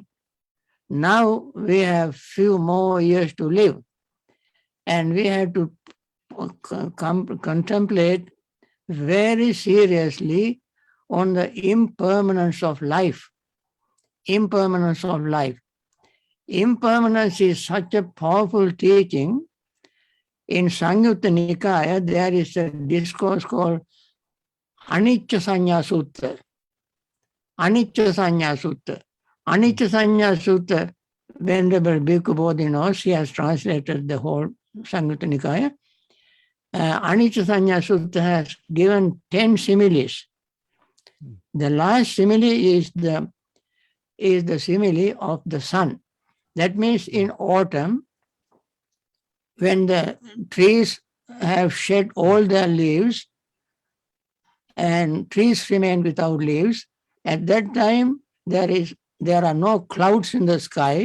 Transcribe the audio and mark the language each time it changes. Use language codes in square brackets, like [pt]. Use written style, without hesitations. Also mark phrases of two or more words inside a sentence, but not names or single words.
[en] Now we have few more years to live, and we have to contemplate very seriously on the impermanence of life. Impermanence of life. Impermanence is such a powerful teaching. In Samyutta Nikaya, there is a discourse called Anicca Sanya Sutta. Anicca Sanya Sutta. Anicca Sanya Sutta, Venerable Bhikkhu Bodhi knows, he has translated the whole Samyutta Nikaya. Anicca Sanya Sutta has given 10 similes. The last simile is the simile of the sun. That means in autumn, when the trees have shed all their leaves and trees remain without leaves, at that time there are no clouds in the sky.